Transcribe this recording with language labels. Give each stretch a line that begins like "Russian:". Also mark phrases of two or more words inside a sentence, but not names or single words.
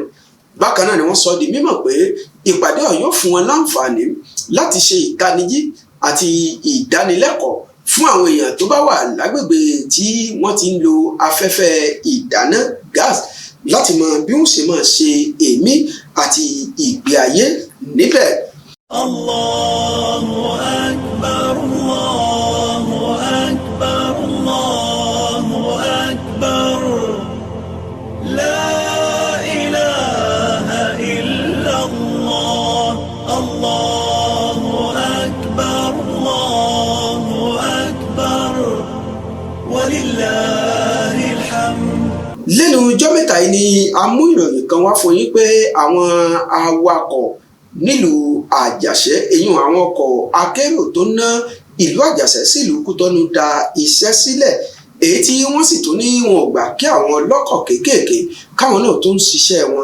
Yoruba: Bákan náà ni wọ́n sọ di mímọ̀ pé ìpàdé ọ̀hún yóò fún wọn láǹfààní láti ṣe ìtanijí àti ìdánilẹ́kọ̀ọ́ fún àwọn èèyàn tó bá wà lágbègbè tí wọ́n ti ń lo afẹ́fẹ́ ìdáná gas láti mọ bí wọ́n ṣe máa ṣe èémí àti ìgbé ayé níbẹ̀.
Arabic: الله أكبر، الله أكبر، الله أكبر، لا إله إلا الله، الله أكبر، الله أكبر، ولله الحمد.
Yoruba: Lẹ́nu ọjọ́ mẹ́ta yìí ni a mú ìròyìn kan wá fún yín pé àwọn awakọ̀ nílùú Àjàṣẹ́ èyí àwọn ọkọ̀ akérò tó ná ìlú Àjàṣẹ́ sílùú Kútọ́nù da iṣẹ́ sílẹ̀ èyí tí wọ́n sì tún ní wọn ò gbà kí àwọn ọlọ́kọ̀ kéékèèké káwọn náà tó ń ṣiṣẹ́ wọn.